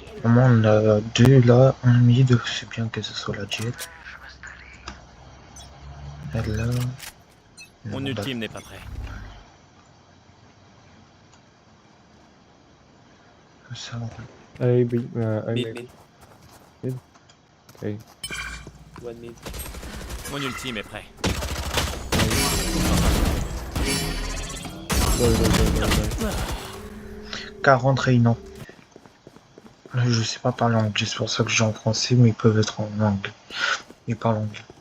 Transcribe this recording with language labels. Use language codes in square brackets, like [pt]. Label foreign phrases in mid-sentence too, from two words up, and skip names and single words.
[fr] Au moins, on a 2 là, un mid. C'est bien que ce soit la jet. Et là. Mon ultime n'est pas prêt. Ça, A, B, A, Mid, mid. mid. Okay. [en] One mid. [fr] Mon ultime est prêt. Go. 40 réunions. Je sais pas parler anglais, c'est pour ça que j'ai en français, mais ils peuvent être en anglais. Ils parlent anglais.